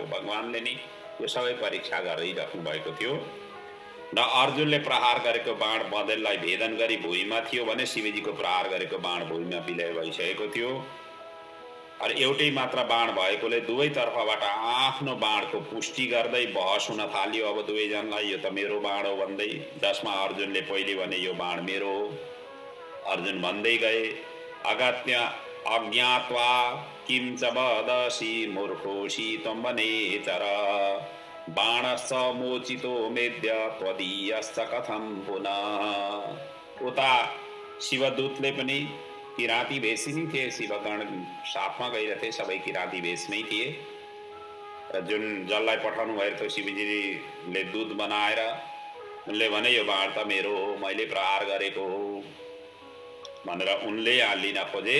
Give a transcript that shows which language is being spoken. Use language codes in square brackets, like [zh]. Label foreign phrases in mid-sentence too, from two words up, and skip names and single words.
[ne] भगवानले नि यो सबै परीक्षा गरिराख्नु भएको थियो र अर्जुनले प्रहार गरेको बाण बँदेललाई भेदन गरी भुइँमा थियो भने शिवजीको प्रहार गरेको बाण भुइँमा विलय भइसकेको थियो। र एउटै मात्र बाण भएकोले दुवै तर्फबाट आफ्नो बाणको पुष्टि गर्दै बहस हुन थाल्यो। अब दुवैजनालाई यो त मेरो बाण हो भन्दै, जसमा अर्जुनले पहिले भने यो बाण मेरो हो। अर्जुन भन्दै गए, [sa] अगत्य अज्ञात्वा किं च वदसि मूर्खोऽसि त्वं वनेचर बाणश्च मोचितो मेद्य त्वदीयश्च कथं पुनः। [ne] उता शिवदूतले पनि किराँती भेषी नै थिए, शिवगण साथमा गइरहेथे, सबै किराँती भेषमै थिए। र जुन जसलाई पठाउनु भएको थियो शिवजीले दूत बनाएर उनले भने यो बाण त मेरो हो, मैले प्रहार गरेको हो भनेर उनले लिन खोजे।